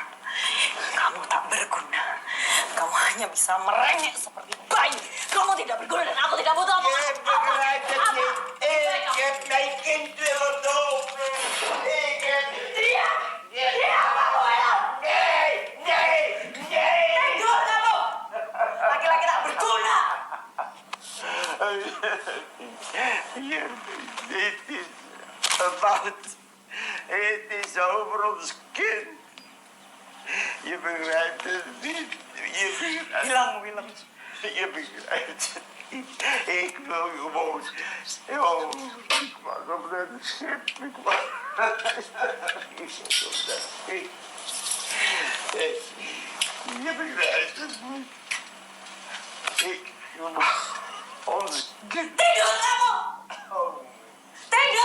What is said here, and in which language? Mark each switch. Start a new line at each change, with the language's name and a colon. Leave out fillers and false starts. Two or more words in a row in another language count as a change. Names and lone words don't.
Indonesian: Kamu tak berguna. Kamu hanya bisa merengek seperti bayi. Kamu tidak berguna dan aku tidak butuh apa.
Dutch: Je begrijpt het niet. Ik heb mijn kind willen dopen. Ik heb...
Indonesian: Diam! Diam, kamu Willem!
Dutch: Nee!
Indonesian: Tidur kamu! Laki-laki tak berguna.
Dutch: Hier, dit is about. Het is over ons kind. Je begrijpt het niet. Je begrijpt
Indonesian: Hilang, Willem.
Dutch: Je begrijpt het niet. Ik wil gewoon... Oh, ik was op dat schip. Ik was op dat schip. Je begrijpt het niet. Ik wil ons kind...
Indonesian: Tidur kamu! Oh, Tidur!